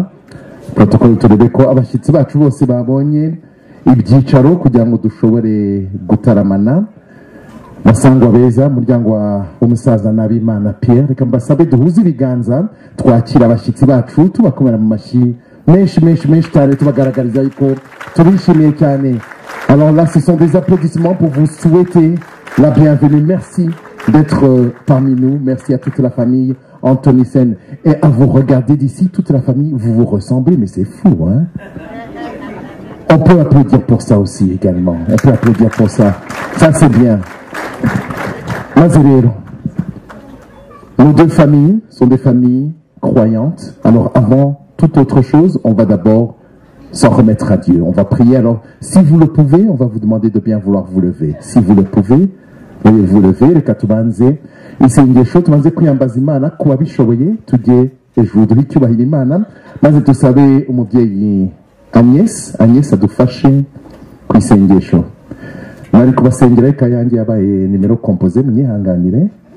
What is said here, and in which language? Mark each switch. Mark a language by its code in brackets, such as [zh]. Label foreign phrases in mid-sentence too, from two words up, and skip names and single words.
[rw] Protokoli turebe ko abashyitsi bacu bose babonye ibyicaro kugira ngo dushobore gutaramana. Basangwa beza, muryango w'umusaza Nabimana Pierre, reka mbasabe duhuze ibiganza twakira abashyitsi bacu tubakomera mu mashyi menshi cyane tubagaragariza yuko tubishimiye cyane. [fr] Alors là, ce sont des applaudissements pour vous souhaiter la bienvenue. Merci d'être parmi nous. Merci à toute la famille Anthonissen. Et à vous regarder d'ici, toute la famille, vous vous ressemblez, mais c'est fou, hein? On peut applaudir pour ça aussi également. On peut applaudir pour ça. Ça, c'est bien. Mazerero. Nos deux familles sont des familles croyantes. Alors, avant toute autre chose, on va d'abord s'en remettre à Dieu. On va prier. Alors, si vous le pouvez, on va vous demander de bien vouloir vous lever. Si vous le pouvez, veuillez vous lever. [rw] Reka tubanze isengesho tubanze kwiyambaza Imana kuba bishoboye tujye ejuru duhe icyubahiro Imana maze dusabe umubyeyi Agnes adufashe ku isengesho. Nari kubasengera reka yanjye yabaye nimero composé munyihanganire.